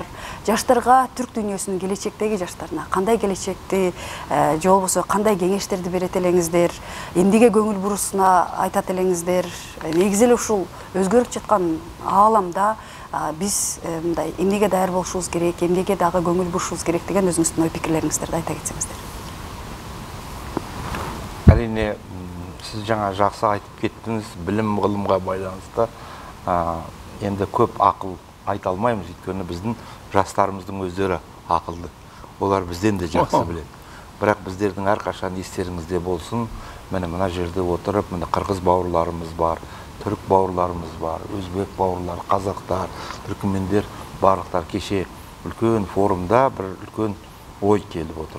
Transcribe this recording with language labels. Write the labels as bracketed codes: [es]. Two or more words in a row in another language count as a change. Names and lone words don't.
[ky] Жаштарга, түрк дүйнөсүнүн келечектеги жаштарына кандай келечекти же болбосо кандай кеңештерди берет элеңиздер, эмнеге көңүл бурусуна айтат элеңиздер. Негизи эле ушул өзгөрүп жаткан ааламда биз мындай эмнеге даяр болушубуз керек, эмнеге дагы көңүл бурушубуз керек деген өзүңүздүн ой пикирлериңиздерди айта кетсеңиздер. [kk] Әрине, сіз жаңа жақсы айтып кеттіңіз, білім ғылымға байланысты енді көп ақыл айта алмаймыз, өйткені біздің жастарымыздың өздері ақылды. Олар бізден де жақсы біледі. Бірақ біздердің әрқашан естеріңізде болсын, мына жерде отырып, қырғыз бауырларымыз бар, түрік бауырларымыз бар, өзбек бауырлар, қазақтар, түркмендер, барлықтар кеше үлкен форумда бір үлкен ой келіп отыр.